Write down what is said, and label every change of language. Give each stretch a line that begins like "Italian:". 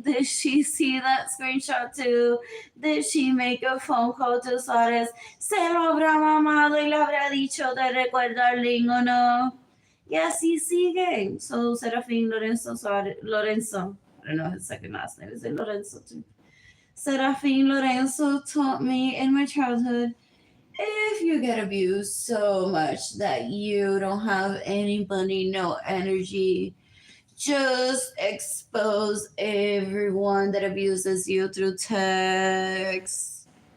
English: Did she see that screenshot too? Did she make a phone call to Suarez?
Spanish: ¿Se lo habrá mamado y le habrá dicho de recuerda Arlene o no? Y así siguen.
English: So Serafín Lorenzo Suarez, Lorenzo, I don't know his second last name, is it Lorenzo too? Serafín Lorenzo taught me in my childhood, if you get abused so much that you don't have any money, no energy, just expose everyone that abuses you through text.